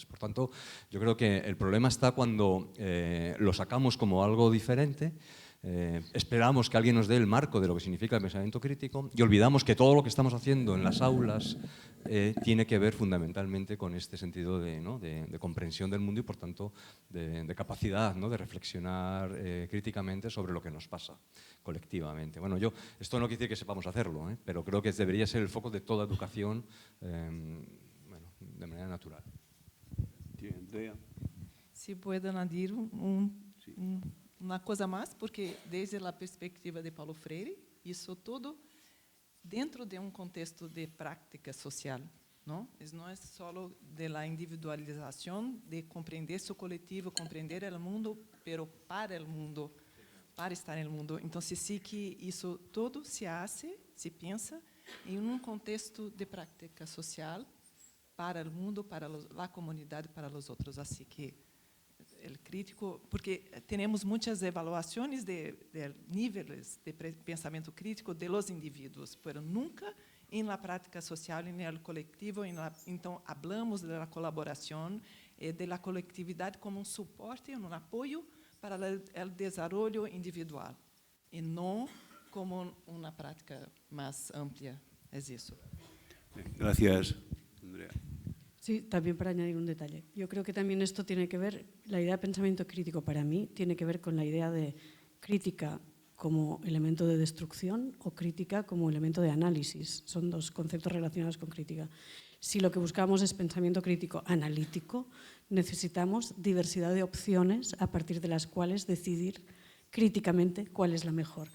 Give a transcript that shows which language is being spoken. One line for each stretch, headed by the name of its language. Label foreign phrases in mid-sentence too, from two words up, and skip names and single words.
Spanish: Por tanto, yo creo que el problema está cuando lo sacamos como algo diferente, esperamos que alguien nos dé el marco de lo que significa el pensamiento crítico y olvidamos que todo lo que estamos haciendo en las aulas tiene que ver fundamentalmente con este sentido de comprensión del mundo y, por tanto, de capacidad, ¿no?, de reflexionar críticamente sobre lo que nos pasa colectivamente. Bueno, esto no quiere decir que sepamos hacerlo, pero creo que debería ser el foco de toda educación de manera natural. Sí, Andrea.
Portuguese: Se puedo añadir uma coisa mais, porque desde a perspectiva de Paulo Freire, isso tudo dentro de um contexto de prática social, não? Isso não é só
Spanish: de la
Portuguese: individualização, de compreender seu coletivo, compreender o mundo, pero para o mundo, para estar no mundo. Então, sí que isso tudo se hace, se pensa em um contexto de prática social para o mundo, para a comunidade, para os outros. Assim que el crítico, porque temos muitas evaluações de níveis de pensamento crítico
Spanish: de los
Portuguese: indivíduos, pero nunca
Spanish: em la
Portuguese: prática social, em el colectivo. Então,
Spanish: hablamos de la
Portuguese: colaboração e
Spanish: de la
Portuguese: colectividade como um suporte, um apoio para o desenvolvimento individual, e não como uma prática mais ampla. É isso.
Spanish: Gracias, Andrea. Sí, también para añadir un detalle. Yo creo que también esto tiene que ver, la idea de pensamiento crítico para mí tiene que ver con la idea de crítica como elemento de destrucción o crítica como elemento de análisis. Son dos conceptos relacionados con crítica. Si lo que buscamos es pensamiento crítico analítico, necesitamos diversidad de opciones a partir de las cuales decidir críticamente cuál es la mejor.